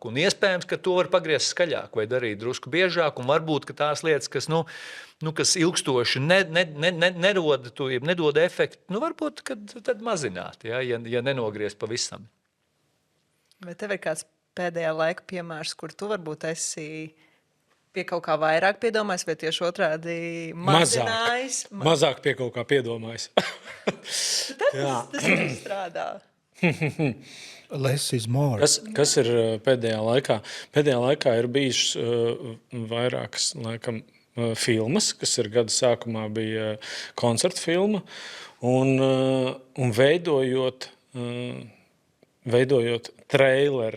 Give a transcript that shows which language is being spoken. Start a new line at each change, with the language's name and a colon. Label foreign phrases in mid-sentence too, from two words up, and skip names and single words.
Latvian: Un iespējams, ka to var pagriezt skaļāk vai darīt drusku biežāk, un varbūt, ka tās lietas, kas, kas ilgstoši nedod efektu, varbūt, kad tad mazināt, ja nenogriezt pavisam. Vai tev ir kāds pēdējā laika piemērs, kur tu varbūt esi pie kaut kā vairāk piedomājis, vai tieši otrādi mazinājis? Mazāk pie kaut kā piedomājis. Tas strādā.
English: Less is more.
Latvian: Kas ir pēdējā laikā? Pēdējā laikā ir bijušas vairākas filmas, kas ir gada sākumā bija koncerta filma, un veidojot traileri.